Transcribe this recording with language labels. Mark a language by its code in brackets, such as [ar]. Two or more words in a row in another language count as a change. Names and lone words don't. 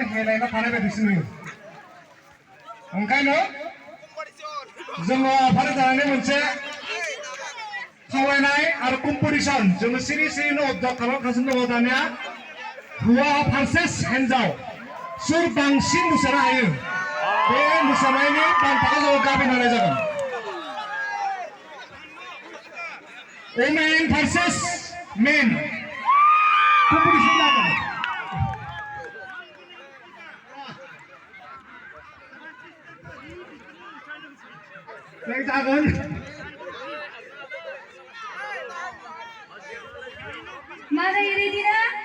[brx] हेलायना थानाय बायदिसो नुयो ओंखायनो जोङो आफाद जानानै मोनसे खावलायनाय आरो कम्पिटिसन जोङो सिरि सिरिनो अबजार्भ खालामगासिनो दङ दानिया हौवा भार्सेस हिन्जाव सोर बांसिन मोसानो हायो बे मोसानायनि बान्थाखौ जोङो गाबिन होनाय जागोन [en] women versus men [brx] कम्पिटिसन जागोन जागोन [id] Mana ini dia?